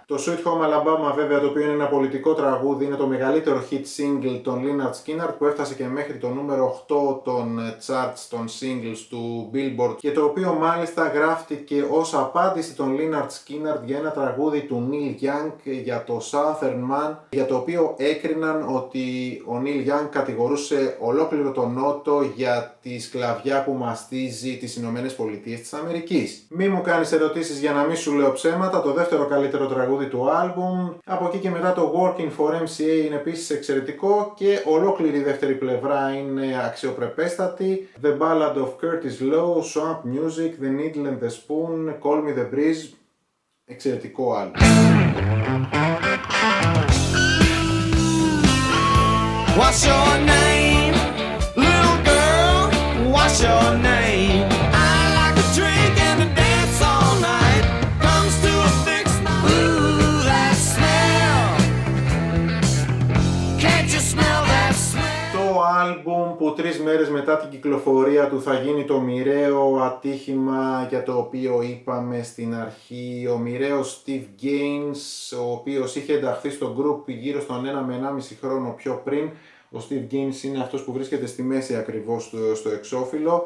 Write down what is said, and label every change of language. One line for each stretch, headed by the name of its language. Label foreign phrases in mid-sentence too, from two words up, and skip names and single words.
Greek: Το Sweet Home Alabama βέβαια, το οποίο είναι ένα πολιτικό τραγούδι, είναι το μεγαλύτερο
English: hit single
Greek: των Lynyrd Skynyrd που έφτασε και μέχρι το νούμερο 8 των charts των singles του Billboard και το οποίο μάλιστα γράφτηκε ως απάντηση των Lynyrd Skynyrd για ένα τραγούδι του Neil Young για το Southern Man, για το οποίο έκριναν ότι ο Neil Young κατηγορούσε ολόκληρο τον Νότο για τη σκλαβιά που μαστίζει τις Ηνωμένες Πολιτείες της Αμερικής. Μη μου κάνεις ερωτήσεις για να μην σου λέω ψέματα, το δεύτερο καλύτερο τραγούδι του άλμπουμ. Από εκεί και μετά το Working for MCA είναι επίσης εξαιρετικό και ολόκληρη η δεύτερη πλευρά είναι αξιοπρεπέστατη. The Ballad of Curtis Lowe, Swamp Music, The Needle and the Spoon, Call Me The Breeze, εξαιρετικό άλμπουμ.
English: What's your name, little girl? What's your name? I like to drink and to dance all night. Comes to a fix. Ooh, that smell. Can't you smell that smell?
Greek: Το άλμπουμ που 3 μέρες μετά την κυκλοφορία του θα γίνει το μοιραίο ατύχημα για το οποίο είπαμε στην αρχή. Ο μοιραίος Steve Gaines, ο οποίος είχε ενταχθεί στο group γύρω στον 1 με 1,5 χρόνο πιο πριν. Ο Steve Gaines είναι αυτός που βρίσκεται στη μέση ακριβώς στο εξώφυλλο.